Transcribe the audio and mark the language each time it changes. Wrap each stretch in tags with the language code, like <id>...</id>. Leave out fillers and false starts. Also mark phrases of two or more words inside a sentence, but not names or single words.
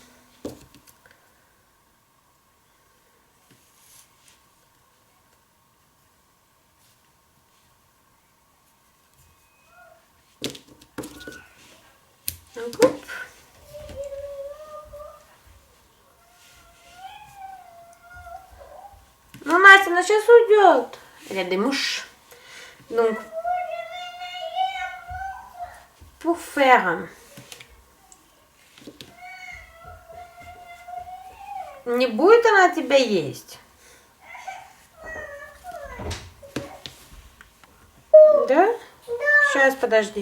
<fr>On coupe. Maman, c'est notre chasse idiote. Il y a des mouches. Donc, pour faire</fr> <ru>не будет она тебя есть. Да? Сейчас, подожди.</ru>